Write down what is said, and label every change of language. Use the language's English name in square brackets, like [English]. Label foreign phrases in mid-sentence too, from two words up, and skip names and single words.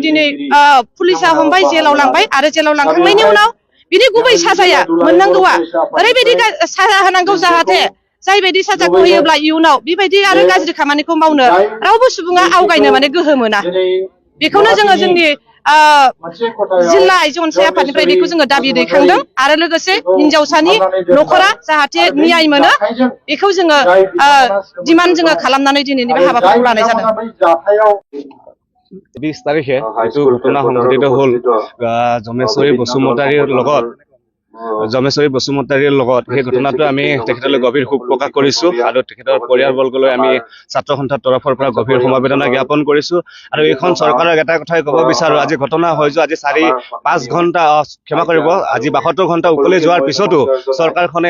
[Bodo] दिनै पुलिसा हमबाय जेलाव लांबाय आरो जेलाव लांखांनायनि उनाव बिनि गुबै साजाया मोननांगौआ ओरैबायदि साजा होनांगौ जाहाथे जायबायदि साजाखौ होयोब्ला इयुनाव बेबायदि आरो गाज्रि खामानिखौ मावनो रावबो सुबुङा आवगायनो माने गोहो मोना बेखौनो जोङो जोंनि जिल्ला आइजो अनसाय आफादनिफ्राय बेखौ जोङो दाबि दैखांदों आरो लोगोसे हिनजावसानि न'खरा जाहाथे न्याय मोनो बेखौ जोङो डिमान्ड जोङो खालामनानै दिनैनि बे हाबाफारिखौ लानाय जादों [Assamese] 20 তাৰিখে এইটো ঘটনা সংঘটিত হ'ল জমেশ্বৰী বসুমতাৰীৰ লগত সেই ঘটনাটো আমি তেখেতলৈ গভীৰ শোক প্ৰকাশ কৰিছোঁ আৰু তেখেতৰ পৰিয়ালবৰ্গলৈ আমি ছাত্ৰ সন্থাৰ তৰফৰ পৰা গভীৰ সমবেদনা জ্ঞাপন কৰিছোঁ আৰু এইখন চৰকাৰক এটা কথাই ক'ব বিচাৰোঁ আজি ঘটনা হৈ যোৱা আজি 4-5 ঘণ্টা ক্ষমা কৰিব আজি 72 ঘণ্টা উকলি যোৱাৰ পিছতো চৰকাৰখনে